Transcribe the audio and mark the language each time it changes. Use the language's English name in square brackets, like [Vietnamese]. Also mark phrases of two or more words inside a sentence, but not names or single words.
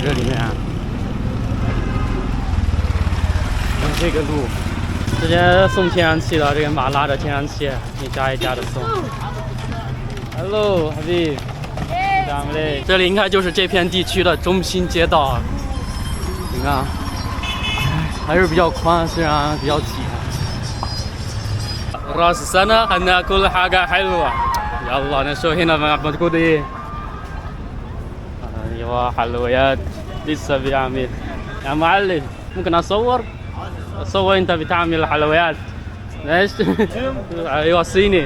[Chinese] 这里面，这个路，之前送天然气的，这个马拉着天然气，一家一家的送。Hello， Habib。这里应该就是这片地区的中心街道啊，你看，还是比较宽，虽然比较挤。 [Arabic] راس السنة هناكل حاجة حلوة يلا نشوف هنا موجود ايه ايوه حلويات لسه بيعمل يا معلم ممكن اصور انت بتعمل حلويات ماشي ايوه صيني